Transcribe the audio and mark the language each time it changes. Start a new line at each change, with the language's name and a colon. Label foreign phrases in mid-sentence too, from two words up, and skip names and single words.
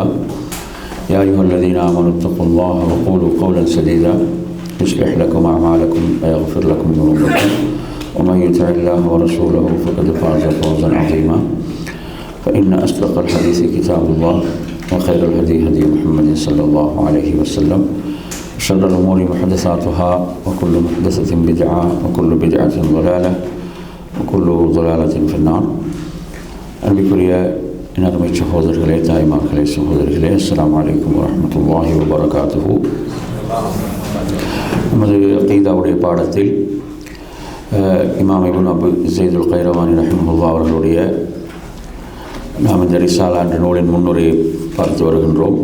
Arabic: يا أيها الذين آمنوا اتقوا الله وقولوا قولا سديدا يصلح لكم أعمالكم ويغفر لكم ذنوبكم، ومن يطع الله ورسوله فقد فاز فوزا عظيما. فإن أصدق الحديث كتاب الله، وخير الهدي هدي محمد صلى الله عليه وسلم، وشر الأمور محدثاتها، وكل محدثة بدعة، وكل بدعة ضلالة، وكل ضلالة في النار.
Tamil: அன்பிற்குரிய இனர்மை சகோதரர்களே, தாய்மார்களே, சகோதரிகளே,
Arabic: السلام عليكم ورحمة الله وبركاته.
Tamil: நமது அகீதாவுடைய பாடத்தில் இமாம் இப்னு அபு ஸைதுல் கைரவானி ரஹிமஹுல்லாஹ் அவர்களுடைய நாம் இந்த ரிசாலா என்ற நூலின் முன்னுரையை பார்த்து வருகின்றோம்.